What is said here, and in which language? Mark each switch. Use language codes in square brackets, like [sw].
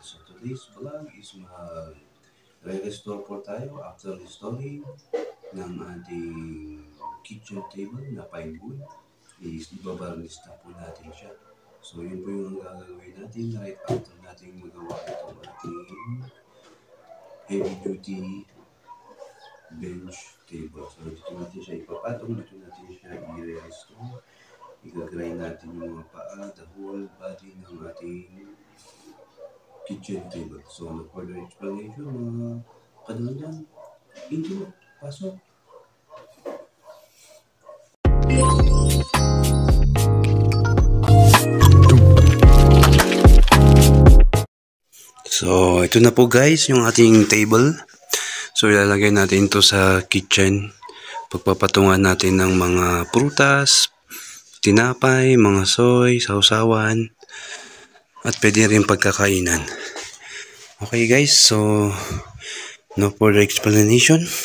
[en] So today's vlog is re-restore [tl] po tayo [en] after restoring ng ating kitchen table na pine wood. [tl] Is ibabarnish na po natin siya. So yun po yung gagawin natin [en] right after [tl] natin magawa itong ating heavy duty bench table. So dito natin siya ipapatong, dito natin siya i-restore. I-grind natin yung mga paa, the whole body ng ating kitchen table. So, [en] no further explanation, [tl] mga kadondon, intro, pasok. So, ito na po guys, yung ating table. So, ilalagay natin ito sa kitchen. Pagpapatungan natin ng mga prutas, tinapay, mga soy, sausawan, at pwede rin pagkakainan. [en] Okay guys, so no further explanation.